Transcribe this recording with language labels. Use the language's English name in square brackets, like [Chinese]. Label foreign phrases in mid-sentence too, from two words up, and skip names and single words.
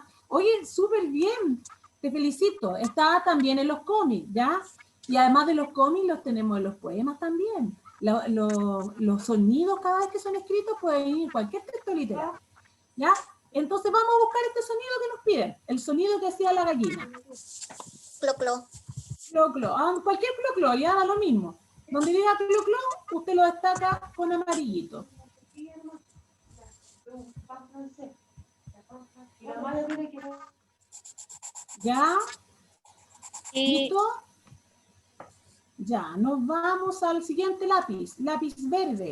[Spanish] Oye, súper bien, te felicito. Está también en los cómics, ¿ya? Y además de los cómics, los tenemos en los poemas también. Los sonidos cada vez que son escritos pueden ir en cualquier texto literario, ¿ya? Entonces vamos a buscar este sonido que nos piden, el sonido que hacía la gallina. Clo, clo. Clo, clo. Cualquier clo, clo, ya da lo mismo. Donde diga clo, clo, usted lo destaca con amarillito. ¿Ya? ¿Listo? Ya, nos vamos al siguiente lápiz, lápiz verde.